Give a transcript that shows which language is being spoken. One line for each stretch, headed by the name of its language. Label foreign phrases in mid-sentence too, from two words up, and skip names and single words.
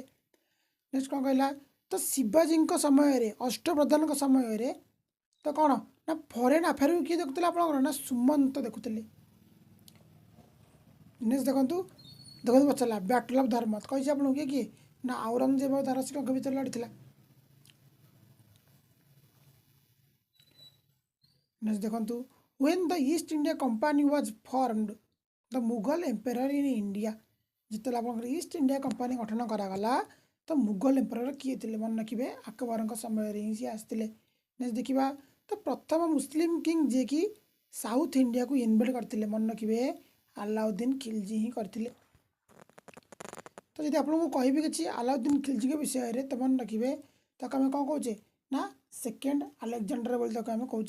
Odia: ନେକ୍ସଟ କ'ଣ କହିଲା ତ ଶିବାଜୀଙ୍କ ସମୟରେ ଅଷ୍ଟପ୍ରଧାନଙ୍କ ସମୟରେ ତ କ'ଣ ନା
English: foreign affairକୁ
Odia: କିଏ ଦେଖୁଥିଲେ ଆପଣଙ୍କର ନା ସୁମନ୍ତ ଦେଖୁଥିଲେ। ନେକ୍ସଟ ଦେଖନ୍ତୁ ପଚାରିଲା ବ୍ୟାଟଲ୍ ଅଫ୍ ଧର୍ମତ କହିଛି ଆପଣଙ୍କୁ କିଏ କିଏ ନା ଔରଙ୍ଗଜେବ ଆଉ ଦାରା ଶିକୋଙ୍କ ଭିତରେ ଲଢ଼ିଥିଲା। ନେକ୍ସଟ ଦେଖନ୍ତୁ
English: when the East India Company was formed the Mughal Emperor in India
Odia: ଯେତେବେଳେ ଆପଣଙ୍କର ଇଷ୍ଟ ଇଣ୍ଡିଆ କମ୍ପାନୀ ଗଠନ କରାଗଲା ତ
English: Mughal emperor
Odia: କିଏ ଥିଲେ ମନେ ରଖିବେ ଆକବରଙ୍କ ସମୟରେ ହିଁ ସିଏ ଆସିଥିଲେ। ନେକ୍ସଟ ଦେଖିବା ତ ପ୍ରଥମ
English: Muslim king
Odia: ଯିଏକି ସାଉଥ ଇଣ୍ଡିଆକୁ ଇନଭେଟ୍ କରିଥିଲେ ମନେ ରଖିବେ ଆଲାଉଦ୍ଦିନ ଖିଲଜି ହିଁ କରିଥିଲେ। ତ ଯଦି ଆପଣଙ୍କୁ କହିବି କିଛି ଆଲାଉଦ୍ଦିନ ଖିଲଜିଙ୍କ ବିଷୟରେ ତ ମନେ ରଖିବେ ତାକୁ ଆମେ କ'ଣ କହୁଛେ ନା ସେକେଣ୍ଡ ଆଲେକ୍ଜାଣ୍ଡାର ବୋଲି ତାକୁ ଆମେ କହୁଛେ।